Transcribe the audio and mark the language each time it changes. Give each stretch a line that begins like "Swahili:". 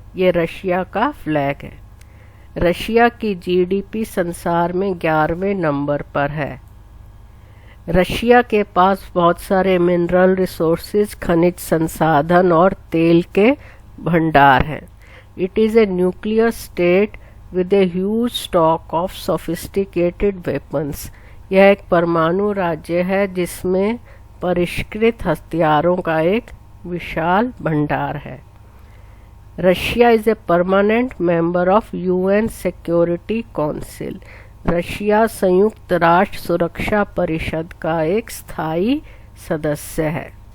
Hindi: ये रशिया का फ्लैग है। रशिया की जीडीपी संसार में 11वें नंबर पर है। रशिया के पास बहुत सारे मिनरल रिसोर्सेज, खनिज संसाधन और तेल के भंडार हैं।
English: It is a nuclear state with a huge stock of sophisticated weapons।
Hindi: यह एक परमाणु राज्य है जिसमें परिष्कृत हथियारों का एक विशाल भंडार है।
English: Russia is a permanent member of UN security council.
Hindi: Russia संयुक्त राष्ट्र सुरक्षा परिषद का एक स्थायी सदस्य है।